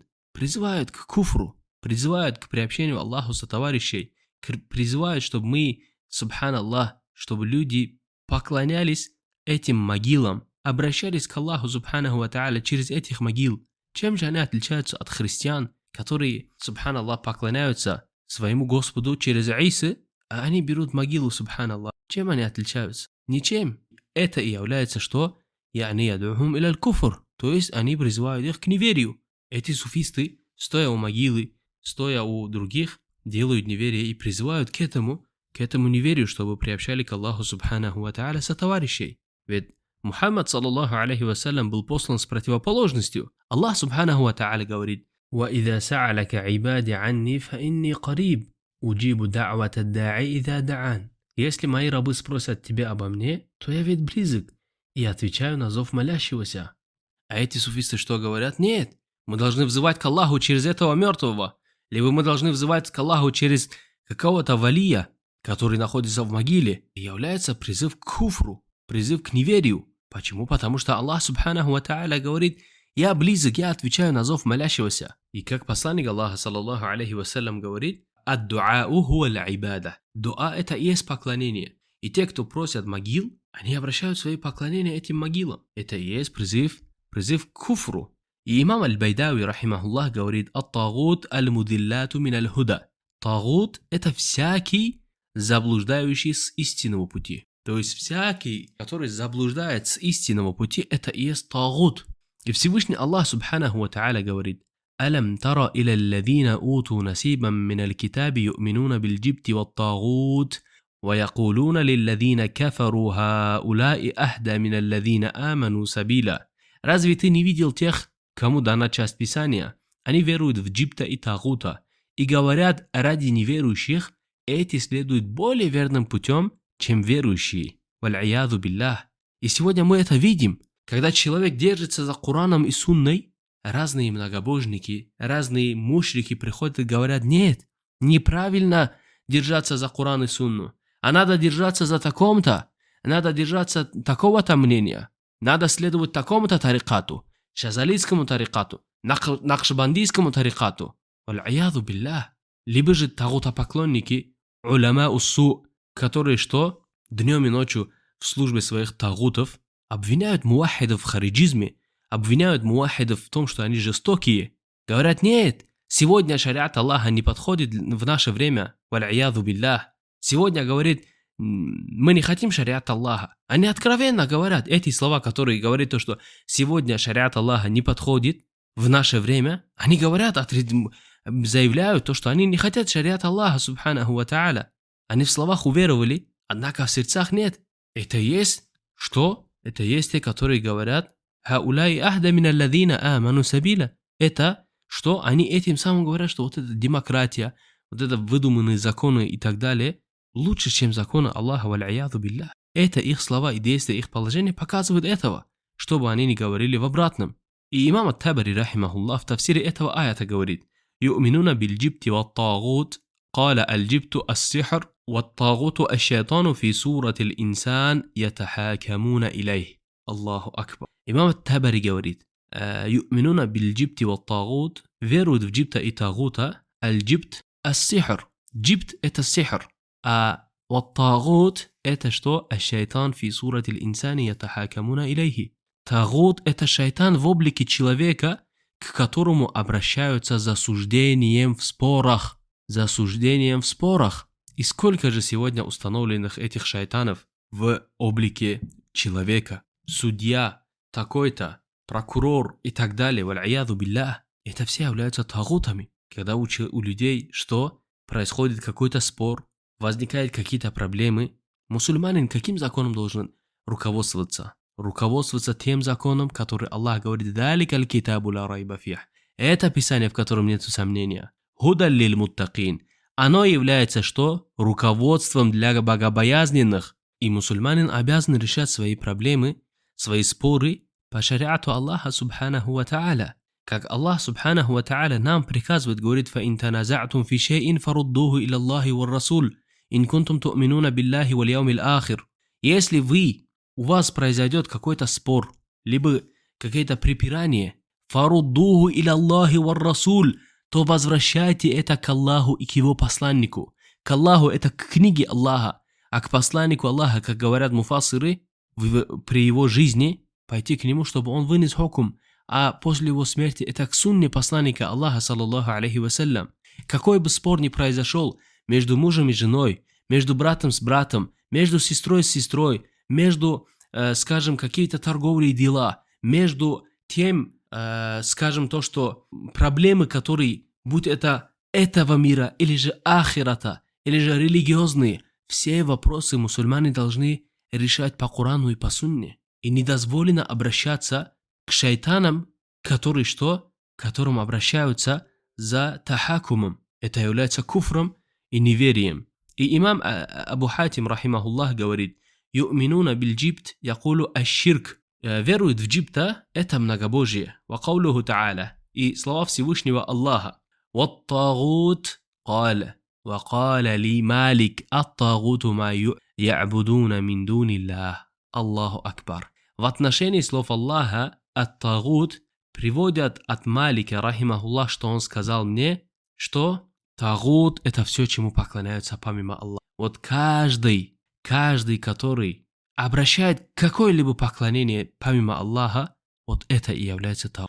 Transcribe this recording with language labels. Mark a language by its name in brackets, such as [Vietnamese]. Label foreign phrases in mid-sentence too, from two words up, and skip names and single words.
[Russian] Призывают к куфру, призывают к приобщению Аллаху сотоварищей, призывают, чтобы мы, субханаллах, чтобы люди поклонялись этим могилам, обращались к Аллаху [Arabic] سبحانه وتعالى [Russian] через этих могил. Чем же они отличаются от христиан, которые, субханаллах, поклоняются своему Господу через Иса, а они берут могилу, субханаллах? Чем они отличаются? Ничем. Это и является что? [Arabic] يعني يدعوهم إلى الكفر, [Russian] то есть они призывают их к неверию. Эти суфисты, стоя у могилы, стоя у других, делают неверие и призывают к этому неверию, чтобы приобщали к Аллаху [Arabic] سبحانه وتعالى [Russian] сотоварищей. [Arabic] Ведь Мухаммад, صلى الله عليه وسلم, [Russian] был послан с противоположностью. [Arabic] Аллах سبحانه وتعالى говорит: وَإِذَا سَأَلَكَ عِبَادِ عَنِّي فَإِنِّي قَرِيبٌ أُجِيبُ دَعْوَةَ الدَّاعِ إِذَا دَعَانِ. [Russian] Если мои рабы спросят тебя обо мне, то я ведь близок и отвечаю на зов молящегося. А эти суфисты что говорят? Нет. Мы должны взывать к Аллаху через этого мертвого. либо мы должны взывать к Аллаху через какого-то валия, который находится в могиле, и является призыв к куфру, призыв к неверию. Почему? Потому что Аллах [Arabic] سبحانه وتعالى [Russian] говорит: «Я близок, я отвечаю на зов молящегося». И как посланник Аллаха, [Arabic] صلى الله عليه وسلم, говорит: «الدعاء هو العبادة». [Russian] Дуа – это и есть поклонение. И те, кто просят могил, они обращают свои поклонения этим могилам. Это и есть призыв к куфру. И имам Аль-Байдауи, [Arabic] рахимахуллах, говорит: «الطاغوت المضلة من الهدى». [Russian] Тагут – это всякий заблуждающий с истинного пути. То есть всякий, который заблуждает с истинного пути, это и есть тагут. И Всевышний Аллах [Arabic] سبحانه وتعالى говорит: «ألم تر إلى الذين أوتوا نصيبا من الكتاب يؤمنون بالجبت والطاغوت ويقولون للذين كفروا هؤلاء أهدى من الذين آمنوا سبيلا». [Russian] Разве ты не видел тех, кому дана часть Писания? Они веруют в джибта и тагута и говорят: ради неверующих эти следуют более верным путем, чем верующие. [Arabic] والعياذ بالله. [Russian] И сегодня мы это видим. Когда человек держится за Кораном и Сунной, разные многобожники, разные мушрики приходят и говорят: нет, неправильно держаться за Коран и Сунну, а надо держаться за таком-то, надо держаться такого-то мнения, надо следовать такому-то тарикату, шазалийскому тарикату, накшбандийскому тарикату. [Arabic] والعياذ بالله. [Russian] Либо же тагутопоклонники, [Arabic] علماء السوء, [Russian] которые что? Днем и ночью в службе своих тагутов обвиняют муахидов в хариджизме, обвиняют муахидов в том, что они жестокие. Говорят: нет, сегодня шариат Аллаха не подходит в наше время. [Arabic] والعياذ بالله. [Russian] Сегодня, говорит, мы не хотим шариат Аллаха. Они откровенно говорят эти слова, которые говорят то, что сегодня шариат Аллаха не подходит в наше время. Они говорят, заявляют то, что они не хотят шариат Аллаха [Arabic] سبحانه وتعالى. [Russian] Они в словах уверовали, однако в сердцах нет. Это есть что? Это есть те, которые говорят: [Arabic] «هؤلاء أهدى من الذين آمنوا سبيلا». [Russian] Это что? Они этим самым говорят, что вот эта демократия, вот это выдуманные законы и так далее лучше, чем законы Аллаха, [Arabic] والعياذ بالله. [Russian] Это их слова и действия, их положение показывают этого, чтобы они не говорили в обратном. И имам Ат-Табари, рахимахуллах, в тафсире этого аята говорит: [Arabic] «يؤمنون بالجبت والطاغوت, قال الجبت السحر والطاغوت الشيطان في صورة الإنسان يتحاكمون إليه». الله أكبر. [Russian] Имам Ат-Табари говорит: [Arabic] «يؤمنون بالجبت والطاغوت», [Russian] веруют в джибта и тагута. [Arabic] الجبت السحر. [Russian] Джибт – это сихр. А ват-тагут – это что? [Arabic] الشيطان في صورة الإنسان يتحاكمون إليه. [Russian] Тагут – это шайтан в облике человека, к которому обращаются за суждением в спорах. За суждением в спорах. И сколько же сегодня установленных этих шайтанов в облике человека? Судья, такой-то, прокурор и так далее. [Arabic] والعياذ بالله. [Russian] Это все являются тагутами. Когда у людей что? Происходит какой-то спор, возникают какие-то проблемы. Мусульманин каким законом должен руководствоваться? Руководствоваться тем законом, который Аллах говорит: [Arabic] «ذلك الكتاب لا ريب فيه». [Russian] Это писание, в котором нет сомнения. [Arabic] «هدى للمتقين». [Russian] Оно является что? Руководством для богобоязненных. И мусульманин обязан решать свои проблемы, свои споры по шариату Аллаха [Arabic] سبحانه وتعالى. [Russian] Как Аллах [Arabic] سبحانه وتعالى [Russian] нам приказывает, говорит: [Arabic] «فإن تنازعتم في شيء فردوه إلى الله والرسول إن كنتم تؤمنون بالله واليوم الآخر». [Russian] Если у вас произойдет какой-то спор, либо какое-то препирание, [Arabic] فردوه إلى الله والرسول, [Russian] то возвращайте это к Аллаху и к его посланнику. К Аллаху — это к книге Аллаха, а к посланнику Аллаха, как говорят муфассиры, при его жизни пойти к нему, чтобы он вынес хукм, а после его смерти это к сунне посланника Аллаха, [Arabic] صلى الله عليه وسلم. [Russian] Какой бы спор ни произошел между мужем и женой, между братом с братом, между сестрой с сестрой, между, скажем, какие-то торговые дела, между тем, скажем, то, что проблемы, которые, будь это этого мира, или же ахирата, или же религиозные, все вопросы мусульмане должны решать по Корану и по Сунне. И не дозволено обращаться к шайтанам, которые что? К которым обращаются за тахакумом. Это является куфром и неверием. И имам Абу Хатим, рахимахуллах, говорит: [Arabic] «يؤمنون بالجبت يقول الشرك». [Russian] Веруют в джибта – это многобожие. [Arabic] وقوله تعالى. [Russian] И слова Всевышнего Аллаха. [Arabic] «والطاغوت قال». وقال لي مالك الطاغوت ما يعبدون من دون الله. الله أكبر. [Russian] В отношении слов Аллаха «ат-тагут» приводят от Малика, рахимахуллах, что он сказал мне, что тагут – это все, чему поклоняются помимо Аллаха. Вот каждый, который обращает какое-либо поклонение помимо Аллаха, вот это и является тагут.